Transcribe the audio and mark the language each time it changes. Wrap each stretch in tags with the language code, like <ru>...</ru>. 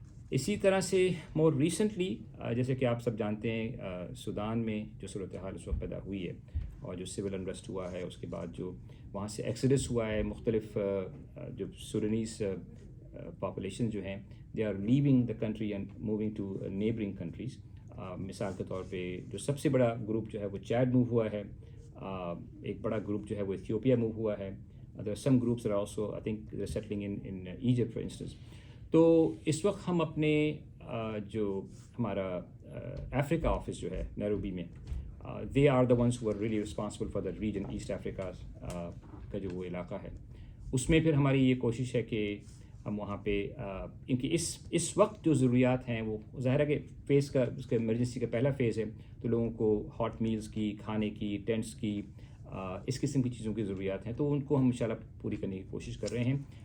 <ur>اسی طرح سے مور ریسنٹلی جیسے کہ آپ سب جانتے ہیں سودان میں جو صورتحال اس وقت پیدا ہوئی ہے اور جو سول انریسٹ ہوا ہے, اس کے بعد جو وہاں سے ایکسیڈس ہوا ہے, مختلف جو سوڈانیز پاپولیشن جو ہیں</ur> <en>They are leaving the country and moving to neighbouring countries.</en> <ur>مثال کے طور پہ جو سب سے بڑا گروپ جو ہے وہ چیڈ موو ہوا ہے, ایک بڑا گروپ جو ہے وہ ایتھیوپیا موو ہوا ہے,</ur> <en>there are some groups that are also, I think, they're settling in Egypt, for instance.</en> <ur>تو اس وقت ہم اپنے جو ہمارا افریقہ آفس جو ہے نیروبی میں،</ur> <en>they are the ones who are really responsible for that region,</en> <ur>east Africa کا جو وہ علاقہ ہے، اس میں پھر ہماری یہ کوشش ہے کہ ہم وہاں پہ کیونکہ اس وقت جو ضروریات ہیں وہ ظاہر ہے کہ فیز کا اس کا ایمرجنسی کا پہلا فیز ہے، تو لوگوں کو ہاٹ میلز کی، کھانے کی، ٹینٹس کی، اس قسم کی چیزوں کی ضروریات ہیں، تو ان کو ہم انشاءاللہ پوری کرنے کی کوشش کر رہے ہیں.</ur>